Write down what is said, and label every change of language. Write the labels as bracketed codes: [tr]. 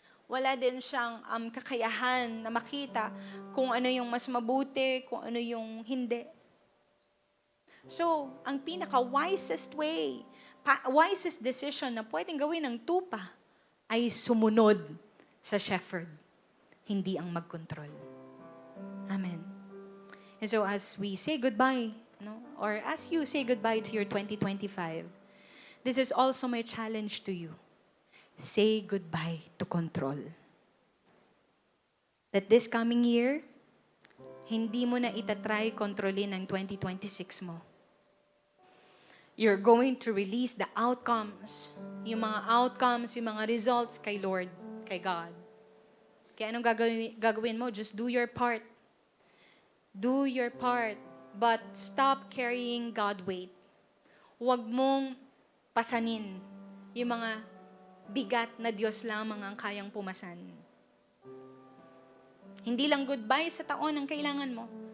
[tl] wala din siyang kakayahan na makita kung ano yung mas mabuti, kung ano yung hindi. So, ang pinaka-wisest way, wisest decision na pwedeng gawin ng tupa ay sumunod sa shepherd, hindi ang magkontrol. Amen. [en] And so as we say goodbye, no, or as you say goodbye to your 2025, this is also my challenge to you. Say goodbye to control. [tl] That this coming year, hindi mo na itatry kontrolin ang 2026 mo. [en] You're going to release the outcomes, yung mga outcomes, yung mga results kay Lord, kay God. [tl] Kaya anong gagawin mo? Just do your part. [en] Do your part, but stop carrying God weight. [tl] Huwag mong pasanin yung mga bigat na Diyos lamang ang kayang pumasan. Hindi lang goodbye sa taon ang kailangan mo.